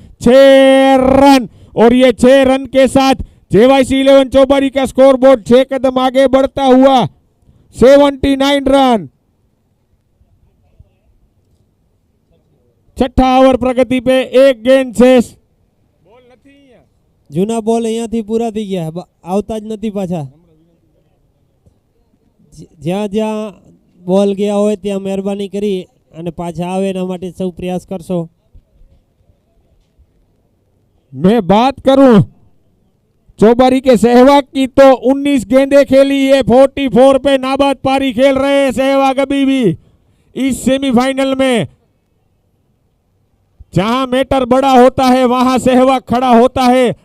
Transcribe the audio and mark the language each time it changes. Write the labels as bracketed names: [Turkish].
[Hindi] 6 run और ये 6 run के साथ जेवाईसी 11 चौबारी का स्कोर बोर्ड 6 कदम आगे बढ़ता हुआ 79 रन. छठा ओवर प्रगति पे 1 गेंद शेष. [Gujarati] જૂના બોલ અહીંયાથી પૂરા થઈ ગયા, આવતા જ નથી પાછા. જ્યાં જ્યાં બોલ ગયા હોય ત્યાં મહેરબાની કરી અને પાછા આવે એના માટે સૌ પ્રયાસ કરશો. [Hindi] मैं बात करूं चौबारी के सहवाग की तो 19 गेंदें खेली है. 44 पे नाबाद पारी खेल रहे हैं सहवाग अभी भी इस सेमीफाइनल में. जहां मैटर बड़ा होता है वहां सहवाग खड़ा होता है.